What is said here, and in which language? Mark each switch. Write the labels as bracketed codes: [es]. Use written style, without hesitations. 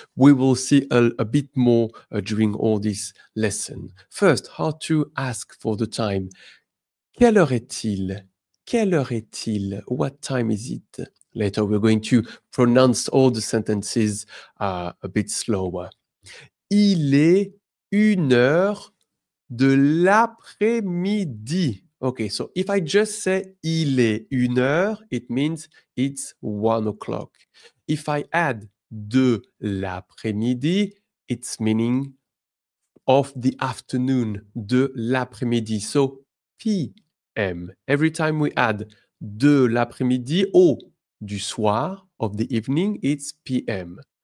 [en] We will see a bit more during all this lesson. First, how to ask for the time. [fr] Quelle heure est-il? Quelle heure est-il? [en] What time is it? Later, we're going to pronounce all the sentences a bit slower. [fr] Il est 1 heure de l'après-midi. [en] Okay, so if I just say [fr] il est 1 heure, [en] it means it's 1 o'clock. If I add [fr] de l'après-midi, [en] it's meaning of the afternoon, [fr] de l'après-midi. [en] So PM. Every time we add [fr] de l'après-midi [en] or [fr] du soir, [en] of the evening, it's PM.